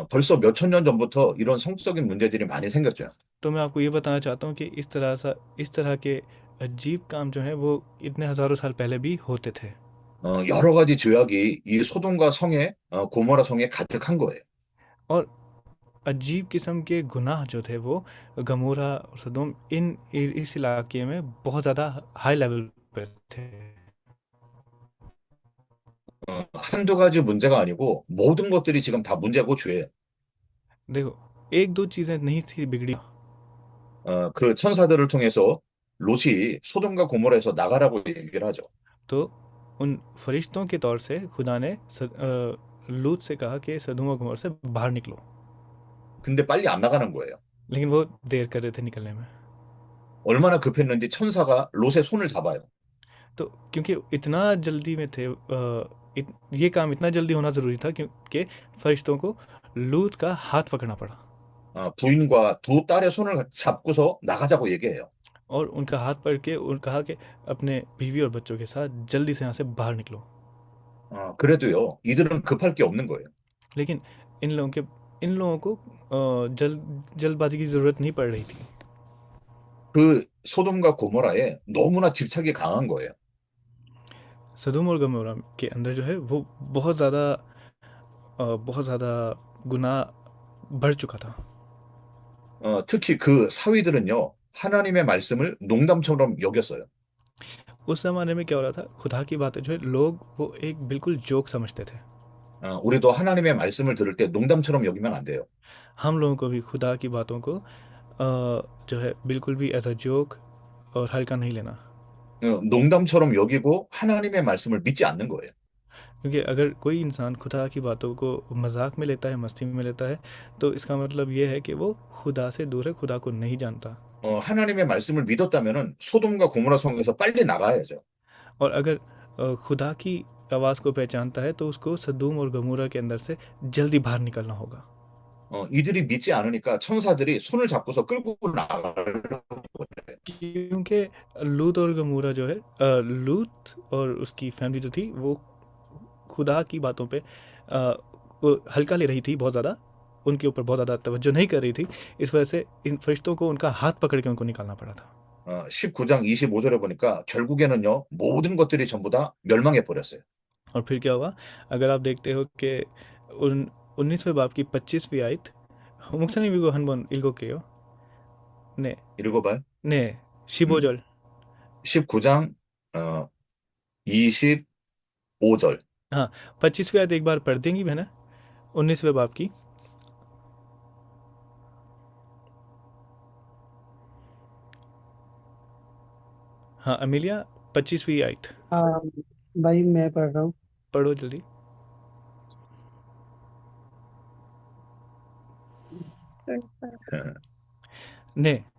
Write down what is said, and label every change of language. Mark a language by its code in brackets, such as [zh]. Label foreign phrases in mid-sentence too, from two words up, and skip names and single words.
[ko] 벌써 몇 천 년 전부터 이런 성적인 문제들이 많이 생겼죠. [ur] تو میں آپ کو یہ بتانا چاہتا ہوں کہ اس طرح کے عجیب کام جو ہیں وہ اتنے ہزاروں سال پہلے بھی ہوتے تھے. [ko] 여러 가지 죄악이 이 소돔과 성에, 고모라 성에 가득한 거예요. [ur] اور عجیب قسم کے گناہ جو تھے وہ غمورہ اور سدوم اس علاقے میں بہت زیادہ [en] high level [ur] پر تھے. [ko] 한두 가지 문제가 아니고 모든 것들이 지금 다 문제고 죄예요. [ur] دیکھو، 1-2 چیزیں نہیں تھی بگڑی. [ko] 그 천사들을 통해서 롯이 소돔과 고모라에서 나가라고 얘기를 하죠. [ur] تو ان فرشتوں کے طور سے خدا نے لوط سے کہا کہ سدوم اور غمورہ سے باہر نکلو, [ko] 근데 빨리 안 나가는 거예요. [ur] لیکن وہ دیر کر رہے تھے نکلنے میں. [ko] 얼마나 급했는지 천사가 롯의 손을 잡아요. [ur] تو کیونکہ اتنا جلدی میں تھے، یہ کام اتنا جلدی ہونا ضروری تھا کیونکہ فرشتوں کو لوط کا ہاتھ پکڑنا پڑا [ko] 부인과 두 딸의 손을 잡고서 나가자고 얘기해요. [ur] اور ان کا ہاتھ پکڑ کے اور کہا کہ اپنے بیوی اور بچوں کے ساتھ جلدی سے یہاں سے باہر نکلو. [ko] 그래도요, 이들은 급할 게 없는 거예요. [ur] لیکن ان لوگوں کو جلدبازی کی ضرورت نہیں پڑ رہی تھی. [ko] 그 소돔과 고모라에 너무나 집착이 강한 거예요. [ur] سدوم اور غمورہ کے اندر جو ہے وہ بہت زیادہ گناہ بڑھ چکا تھا. [ko] 특히 그 사위들은요, 하나님의 말씀을 농담처럼 여겼어요. [ur] اس زمانے میں کیا ہو رہا تھا، خدا کی باتیں جو ہے لوگ وہ ایک بالکل جوک سمجھتے تھے. [ko] 우리도 하나님의 말씀을 들을 때 농담처럼 여기면 안 돼요. [ur] ہم لوگوں کو بھی خدا کی باتوں کو جو ہے بالکل بھی [en] as a joke [ur] اور ہلکا نہیں لینا, [ko] 농담처럼 여기고 하나님의 말씀을 믿지 않는 거예요. [ur] کیونکہ اگر کوئی انسان خدا کی باتوں کو مذاق میں لیتا ہے، مستی میں لیتا ہے، تو اس کا مطلب یہ ہے کہ وہ خدا سے دور ہے، خدا کو نہیں جانتا. [ko] 하나님의 말씀을 믿었다면은 소돔과 고모라 성에서 빨리 나가야죠. [ur] اور اگر خدا کی آواز کو پہچانتا ہے تو اس کو سدوم اور غمورہ کے اندر سے جلدی باہر نکلنا ہوگا. [ko] 이들이 믿지 않으니까 천사들이 손을 잡고서 끌고 나가려고 그래요. [ur] کیونکہ لوط اور غمورہ جو ہے لوط اور اس کی فیملی جو تھی وہ خدا کی باتوں پے کو ہلکا لے رہی تھی، بہت زیادہ ان کے اوپر بہت زیادہ توجہ نہیں کر رہی تھی. اس وجہ سے ان فرشتوں کو ان کا ہاتھ پکڑ کے ان کو نکالنا پڑا تھا. [ko] 19장 25절에 보니까 결국에는요, 모든 것들이 전부 다 멸망해 버렸어요. [ur] اور پھر کیا ہوا، اگر آپ دیکھتے ہو کہ 19ویں باب کی 25ویں آیت [ko] 목사님 이거 한번 읽어볼게요. 네, 읽어봐요. 네, 15절. 19장 25절. [ur] ہاں، 25ویں آیت ایک بار پڑھ دیں گی بہنا، 19ویں باب کی. ہاں امیلیا، 25ویں آیت ہاں بھائی میں پڑھ رہا ہوں. پڑھو جلدی۔ نے